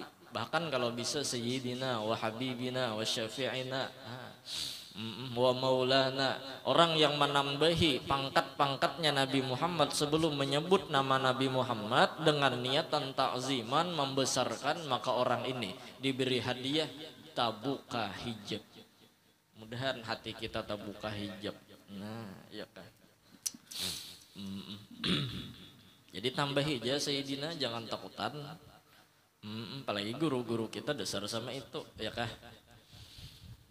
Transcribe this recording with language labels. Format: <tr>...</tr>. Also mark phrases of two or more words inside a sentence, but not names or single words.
<id>Bahkan kalau bisa</id> <ar>سيدنا وحبيبنا وشفيعنا ومولانا.</ar> <id>Orang yang menambahi pangkat-pangkatnya Nabi Muhammad sebelum menyebut nama Nabi Muhammad dengan niatan ta'ziman membesarkan, maka orang ini diberi hadiah tabuka hijab.</id> <bjn>Mudahan hati kita tabuka hijab. Nah ya kan. Jadi tambahi aja Sayyidina, jangan takutan. Apalagi guru-guru kita dasar sama itu, ya kah?</bjn>